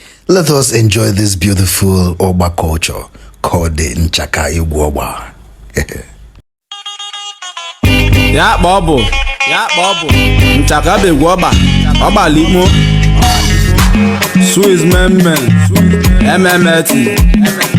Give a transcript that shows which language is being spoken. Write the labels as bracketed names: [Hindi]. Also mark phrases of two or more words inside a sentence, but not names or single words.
[English] Let us enjoy this beautiful Ogba culture called the Nchaka Igbo Ogba. [Igbo] Ya kpa ọ bụ, ya kpa ọ bụ, Nchaka bụ Igbo Ogba, Ogba Likmo, Swiss Men Men, M M A T.